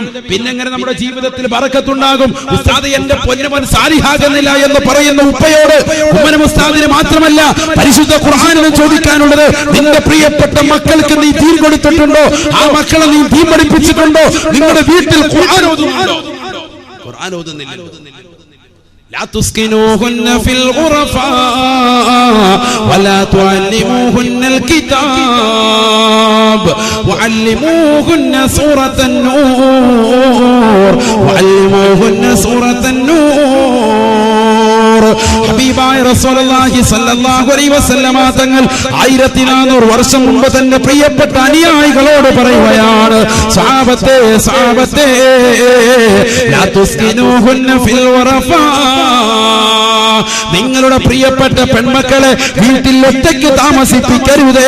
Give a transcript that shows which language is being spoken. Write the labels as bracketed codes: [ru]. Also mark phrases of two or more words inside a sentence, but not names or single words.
[ml] പിന്നെങ്ങനെ നമ്മുടെ ജീവിതത്തിൽ ബറക്കത്തുണ്ടാകും? ഉസ്താദ് എന്റെ പൊന്നുമോൻ സാലിഹാകുന്നില്ല എന്ന് പറയുന്ന ഉപ്പയോട് ഉമ്മനും ഉസ്താദിന് മാത്രമല്ല പരിശുദ്ധ ഖുർആനിനും ചോദിക്കാനുള്ളത്, നിന്റെ പ്രിയപ്പെട്ട മക്കൾക്ക് നീ ദീൻ കൊടുത്തിട്ടുണ്ടോ? ആ മക്കളെ നീ ദീൻ പഠിപ്പിച്ചിട്ടുണ്ടോ? നിങ്ങളുടെ വീട്ടിൽ ഖുർആൻ ഓതുന്നുണ്ടോ? ഖുർആൻ ഓതുന്നില്ല. [ar] لا تسكنوهن في الغرفاء ولا تعلموهن الكتاب وعلموهن سورة النور [ml] ഹബീബായ റസൂലുള്ളാഹി [ar] صلى الله عليه وسلم [ml] തങ്ങൾ 1400 വർഷം മുമ്പ് തന്നെ പ്രിയപ്പെട്ട അനുയായികളോട് പറയുകയാണ്, സഹാബത്തെ [ar] لا تسكنوهن في الغرف, [ml] നിങ്ങളുടെ പ്രിയപ്പെട്ട പെൺമക്കളെ വീട്ടിൽ ഒറ്റയ്ക്ക് താമസിപ്പിക്കരുതേ.